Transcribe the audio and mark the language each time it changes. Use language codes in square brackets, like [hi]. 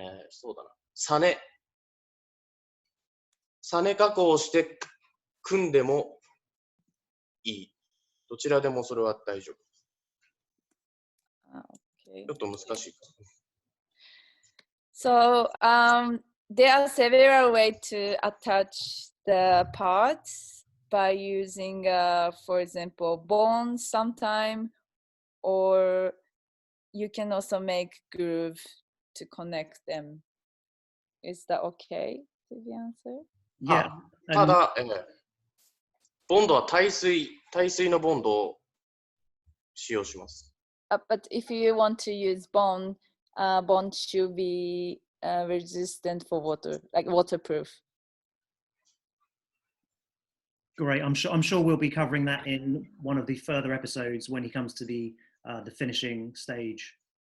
[ja] そうだな。サネ加工して組んでもいい。どちらでもそれは大丈夫。 [en] Okay. [ja] ちょっと難しいか。 [en] So there are several ways to attach the parts by using, for example, bones sometime, or you can also make groove to connect them. Is that okay? Did you answer? Yeah. [ja] ただ、ボンドは耐水のボンドを使用します。 [en] But if you want to use bone, bone should be resistant for water, like waterproof. Great. I'm sure we'll be covering that in one of the further episodes when he comes to the finishing stage.